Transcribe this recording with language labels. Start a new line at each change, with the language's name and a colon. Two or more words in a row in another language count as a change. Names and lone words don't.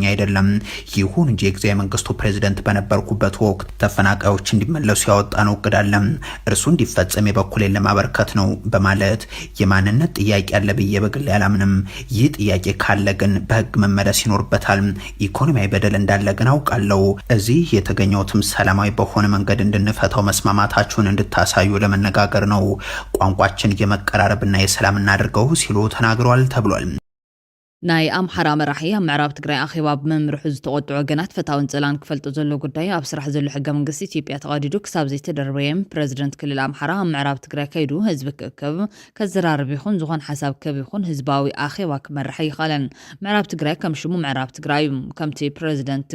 Amharic: አይደለም፣ ይሁን እንጂ የጊዜያዊ መንግስቱ ፕሬዝዳንት በነበርኩበት ወቅት ተፈናቃዮች እንዲመለሱ ያወጣነው እቅድ አለ፣ እርሱ እንዲፈጸም የበኩሌን ለማበርከት ነው በማለት የማንነት ጥያቄ ያለ ብዬ በግል ያላምንም፣ ይህ ጥያቄ ካለ ግን በህግ መመለስ ይኖርበታል፣ ኢኮኖሚያዊ በደል እንዳለ ግን አውቃለሁ፣ እዚህ የተገኘውትም ሰላማዊ በሆነ መንገድ እንድንፈታው መስማማታችሁን እንድታሳዩ ለመነጋገር ነው፣ ቋንቋችን የመቀራረብና የሰላም እናድርገው ሲሉ ተናግረዋል ተብሏል።
Tigrinya: ናይ ኣምሓራ መራሒ ኣብ ምዕራብ ትግራይ ኣኼባ ብመምርሑ ዝተቆጥዑ ወገናት ፍታውን ፀላን ክፈልጡ ዘሎ ጉዳይ ኣብ ስራሕ ዘሎ ሕገ መንግስቲ ኢትዮጵያ ተቐዲዱ ክሳብ ዘይተደርበየም ፕሬዚደንት ክልል ኣምሓራ ኣብ ምዕራብ ትግራይ ከይዱ ህዝቢ ክእከብ ከዘራርብ ይኹን ዝኾን ሓሳብ ከብ ይኹን ህዝባዊ ኣኼባ ክመርሕ ይኸለን። ምዕራብ ትግራይ ከም ሽሙ ምዕራብ ትግራይ እዩ። ከምቲ ፕሬዚደንት